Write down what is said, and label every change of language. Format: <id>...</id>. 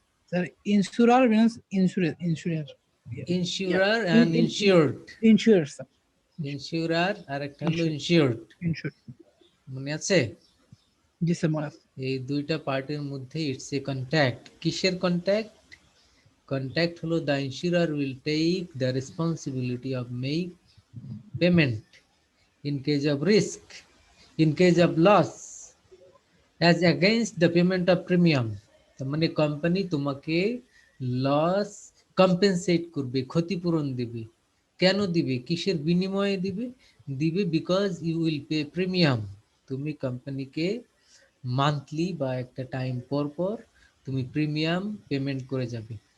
<en>Sir insurer means insurance, insurer and insured. Insurer sir,</en> <bn>ইন্স্যুরার আর একটা হলো ইনসিওরড,</bn> <en>Insure.</en> <bn>মনে আছে? জি স্যার মনে আছে। এই দুইটা পার্টের মধ্যে</bn> <en>It's a contact.</en> <bn>কিসের কন্ট্যাক্ট? কন্ট্যাক্ট হলো</bn> <en>The insurer will take the responsibility of make payment in case of risk, in case of loss, as against the payment of premium.</en> <bn>তার মানে কোম্পানি তোমাকে লস কম্পেনসেট করবে, ক্ষতিপূরণ দিবে। কেন দিবে? কিসের বিনিময়ে দিবে? দিবে</bn> <en>Because you will pay premium.</en> <bn>তুমি কোম্পানিকে মান্থলি বা একটা টাইম পর পর তুমি প্রিমিয়াম পেমেন্ট করে যাবে।</bn>